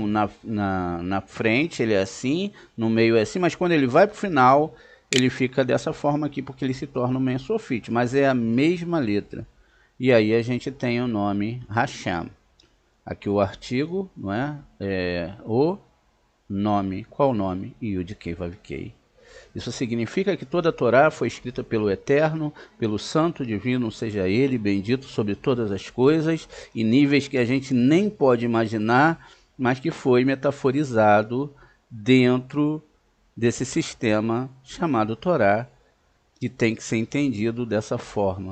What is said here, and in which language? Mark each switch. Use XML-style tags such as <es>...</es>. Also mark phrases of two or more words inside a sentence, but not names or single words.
<pt>Na frente ele é assim, no meio é assim, mas quando ele vai para o final, ele fica dessa forma aqui, porque ele se torna um</pt> <he>מם סופית,</he> <pt>mas é a mesma letra. E aí a gente tem o nome Hashem. Aqui o artigo, não é? O nome. Qual o nome?</pt> <he>יוד-קי ואו-קי.</he> <pt>Isso significa que toda a Torá foi escrita pelo Eterno, pelo Santo Divino, seja Ele bendito sobre todas as coisas, em níveis que a gente nem pode imaginar, mas que foi metaforizado dentro desse sistema chamado Torá, que tem que ser entendido dessa forma.</pt>